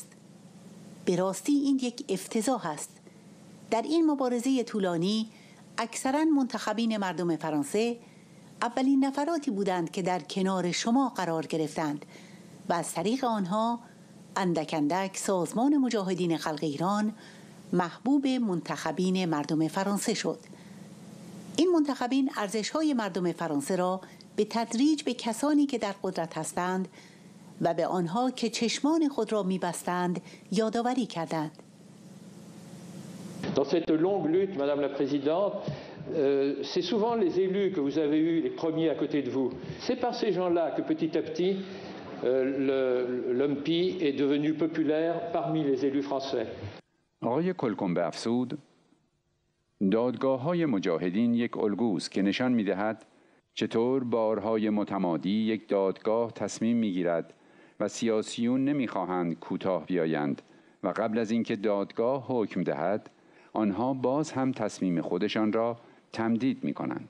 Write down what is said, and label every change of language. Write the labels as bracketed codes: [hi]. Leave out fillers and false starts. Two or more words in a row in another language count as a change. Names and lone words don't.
[fa] به راستی این یک افتضاح است. در این مبارزه طولانی اکثراً منتخبین مردم فرانسه اولین نفراتی بودند که در کنار شما قرار گرفتند و از طریق آنها اندک اندک سازمان مجاهدین خلق ایران محبوب منتخبین مردم فرانسه شد. این منتخبین ارزش‌های مردم فرانسه را به تدریج به کسانی که در قدرت هستند و به آنها که چشمان خود را می‌بستند یادآوری کردند. [fr] Dans cette longue lutte, Madame la Présidente, c'est souvent les élus que vous avez eus les premiers à côté de vous. C'est par ces gens-là que petit à petit, l'UMPI est devenu populaire parmi les élus français. [fa] آقای کولکومبه افزود: دادگاه‌های مجاهدین یک الگوست که نشان می‌دهد چطور بارهای متمادی یک دادگاه تصمیم می‌گیرد و سیاسیون نمی‌خواهند کوتاه بیایند و قبل از اینکه دادگاه حکم دهد آنها باز هم تصمیم خودشان را تمدید می‌کنند.